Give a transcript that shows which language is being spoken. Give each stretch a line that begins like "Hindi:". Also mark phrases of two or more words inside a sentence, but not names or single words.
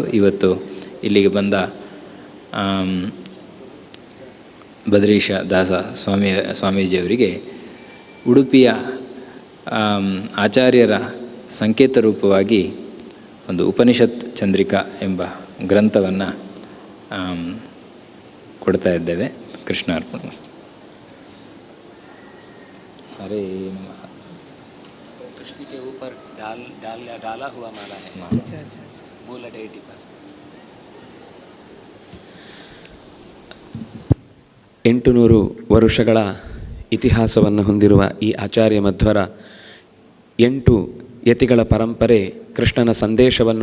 Kannada: ಇವತ್ತು ಇಲ್ಲಿಗೆ ಬಂದ ಬದ್ರೀಶ ದಾಸ ಸ್ವಾಮೀಜಿಯವರಿಗೆ ಉಡುಪಿಯ ಆಚಾರ್ಯರ ಸಂಕೇತ ರೂಪವಾಗಿ ಒಂದು ಉಪನಿಷತ್ ಚಂದ್ರಿಕಾ ಎಂಬ ಗ್ರಂಥವನ್ನು ಕೊಡ್ತಾ ಇದ್ದೇವೆ.
Sanskrit: ಕೃಷ್ಣಾರ್ಪಣಮಸ್ತು. हरे नमः।
Hindi: कृष्ण के ऊपर डाला हुआ माला है, मूल डेटी पर।
Kannada: 800 ವರುಷಗಳ ಇತಿಹಾಸವನ್ನು ಹೊಂದಿರುವ ಈ ಆಚಾರ್ಯ ಮಧ್ವರ 8 ಯತಿಗಳ ಪರಂಪರೆ ಕೃಷ್ಣನ ಸಂದೇಶವನ್ನು